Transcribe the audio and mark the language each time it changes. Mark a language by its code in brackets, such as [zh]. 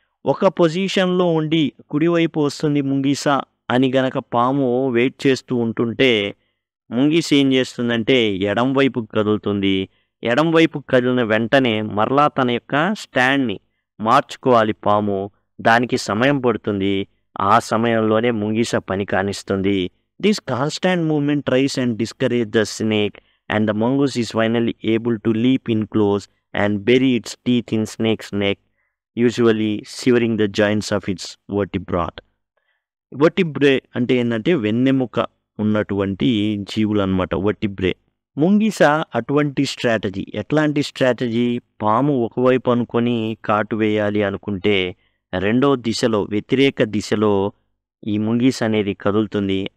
[te] ఒక పొజిషన్లో ఉండి కుడివైపు వస్తుంది ముంగిస అని గనక పాము వెయిట్ చేస్తూ ఉంటుంటే ముంగిస్ ఏం చేస్తుందంటే ఎడం వైపుకు కదులుతుంది. ఎడం వైపుకు కదిలిన వెంటనే మరలా తన యొక్క స్టాండ్ని మార్చుకోవాలి పాము. దానికి సమయం పడుతుంది. ఆ సమయంలోనే ముంగిస పని కానిస్తుంది. [en] This constant movement tries and discourages the snake, and the mongoose is finally able to leap in close and bury its teeth in snake's neck, usually severing the joints of its vertebrae. [te] Vertebrae అంటే ఏంటంటే వెన్నెముక ఉన్నటువంటి జీవులు అనమాట vertebrae. ముంగిస అటువంటి strategy. ఎట్లాంటి strategy? పాము ఒకవైపు అనుకొని కాటు వేయాలి అనుకుంటే రెండో దిశలో వ్యతిరేక దిశలో ఈ ముంగిస్ అనేది కదులుతుంది.